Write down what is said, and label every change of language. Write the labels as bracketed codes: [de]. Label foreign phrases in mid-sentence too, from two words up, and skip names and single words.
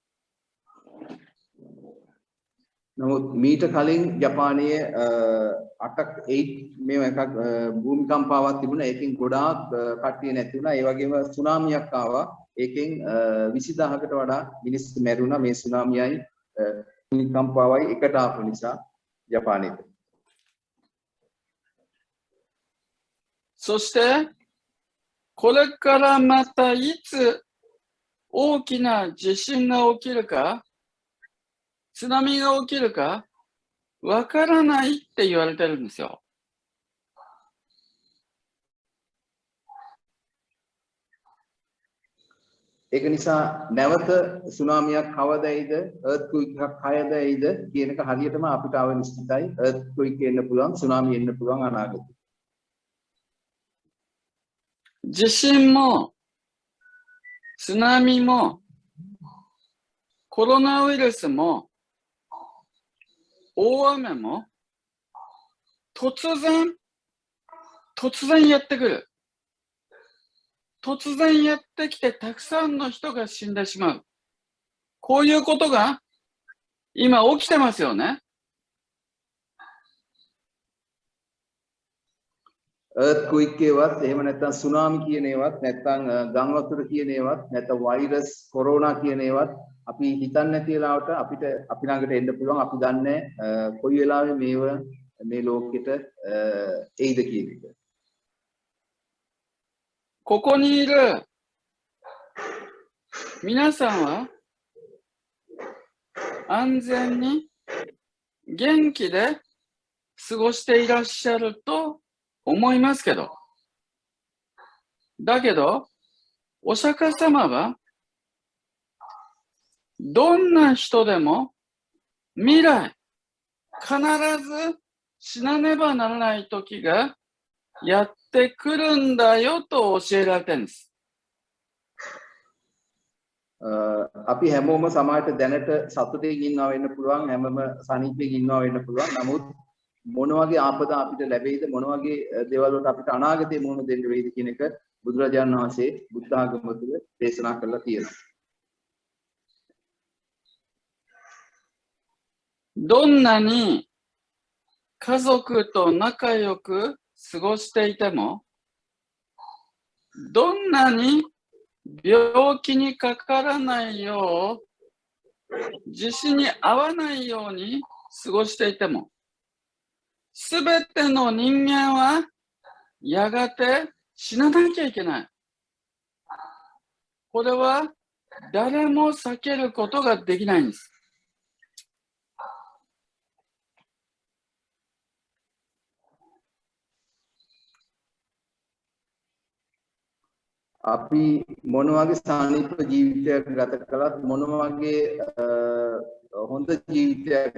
[si] නමුත් මීට කලින් ජපානයේ 8ක් 8 මේව එකක් භූමිකම්පාවක් තිබුණා. ඒකෙන් ගොඩාක් කට්ටිය නැති වුණා. ඒ වගේම සුනාමියක් ආවා. ඒකෙන් 20000කට වඩා මිනිස්සු මැරුණා. මේ සුනාමියයි භූමිකම්පාවයි එකට ආපු නිසා ජපානයේ. [ja] そして、これからまたいつ大きな地震が起きるか、津波が起きるか、わからないって言われてるんですよ。 [si] ඒක නිසා නැවත සුනාමියක් කවදයිද අර්ත්ක්වික් එකක් කයදයිද කියන එක හරියටම අපිට අවනිශ්චිතයි. අර්ත්ක්වික් එන්න පුළුවන්, සුනාමි එන්න පුළුවන් අනාගතේ. [ja] 地震も、津波も、コロナウイルスも、大雨も、突然やってくる。突然やってきてたくさんの人が死んでしまう。こういうことが今起きてますよね。 [si] අර්ත්ක්වික් එකවත් එහෙම නැත්නම් සුනාමි කියන ඒවත් නැත්නම් ගම් වතුර කියන ඒවත් නැත්නම් වෛරස් කොරෝනා කියන ඒවත් අපි හිතන්නේ නැති වෙලාවට අපි ළඟට එන්න පුළුවන්. අපි දන්නේ කොයි වෙලාවෙ මේව මේ ලෝකෙට එයිද කියන එක. [ja] ここにいる皆さんは安全に元気で過ごしていらっしゃると思いますけど、だけどお釈迦様はどんな人でも未来必ず死なねばならない時がやってくるんだよと教えられてるんです。 [si] අපි හැමෝම සමාජයට දැනට සතුටින් ඉන්නවා වෙන්න පුළුවන්. හැමෝම සනීපයෙන් ඉන්නවා වෙන්න පුළුවන්. නමුත් මොන වගේ ආපදා අපිට ලැබෙයිද මොන වගේ දේවල් වලට අපිට අනාගතයේ මුහුණ දෙන්න වෙයිද කියන එක බුදුරජාණන් වහන්සේ බුද්ධ ආගම තුළ දේශනා කරලා තියෙනවා. [ja] どんなに家族と仲良く過ごしていても、どんなに病気にかからないよう、地震に合わないように過ごしていても、すべての人間はやがて死ななきゃいけない。これは誰も避けることができないんです。 [si] අපි මොන වගේ සානිප ජීවිතයක් ගත කළත් මොන වගේ හොඳ ජීවිතයක්